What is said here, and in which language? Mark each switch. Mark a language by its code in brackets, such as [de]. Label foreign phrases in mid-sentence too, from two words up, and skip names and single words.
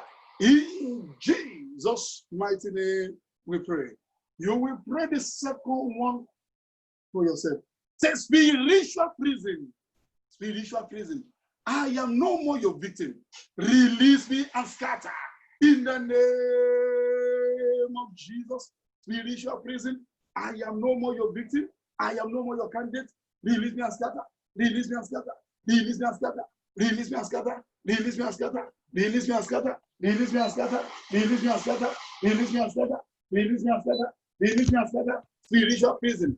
[en] In Jesus' mighty name, we pray. You will pray the second one for yourself. Say, spiritual prison. Spiritual prison. I am no more your victim. Release me and scatter. In the name of Jesus. Spiritual prison. I am no more your victim. I am no more your candidate. Release me and scatter. Release me and scatter. Release me and scatter. Release me and scatter. Release me and scatter. Release me and scatter. Release me and scatter. Release me and scatter. Release me and scatter. Release me and scatter. Release me and scatter. Spiritual prison.